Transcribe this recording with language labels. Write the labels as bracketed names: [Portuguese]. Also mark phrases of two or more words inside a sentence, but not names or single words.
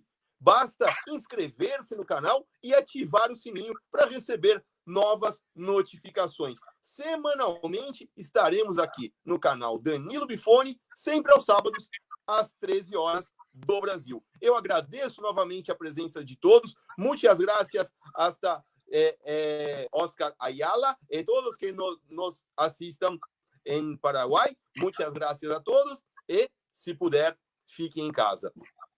[Portuguese] Basta inscrever-se no canal e ativar o sininho para receber novas notificações. Semanalmente estaremos aqui no canal Danilo Bifone, sempre aos sábados, às 13 horas do Brasil. Eu agradeço novamente a presença de todos. [Spanish] Muchas gracias hasta [Portuguese] Oscar Ayala e todos que nos assistam em Paraguai. [Spanish] Muchas gracias a todos [Portuguese] e se puder, fique em casa.